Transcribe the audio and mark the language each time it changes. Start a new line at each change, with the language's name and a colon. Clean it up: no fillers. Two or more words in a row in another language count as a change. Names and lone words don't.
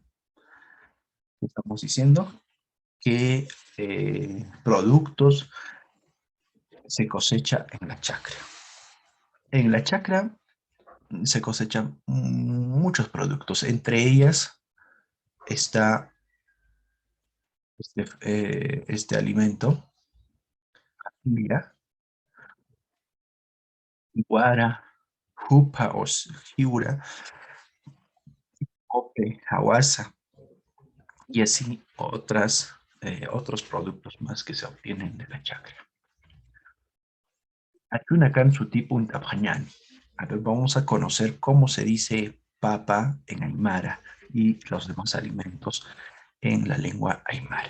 Spanish: Estamos diciendo que productos se cosecha en la chacra. En la chacra se cosechan muchos productos, entre ellas está este alimento, mira,
Aymara: guara, jupa o jiura, ope, hawasa,
Spanish: y así otros productos más que se obtienen de la chacra.
Aymara: Achunacan su tipo un tapjañán.
Spanish: A ver, vamos a conocer cómo se dice papa en aymara y los demás alimentos en la lengua aymara.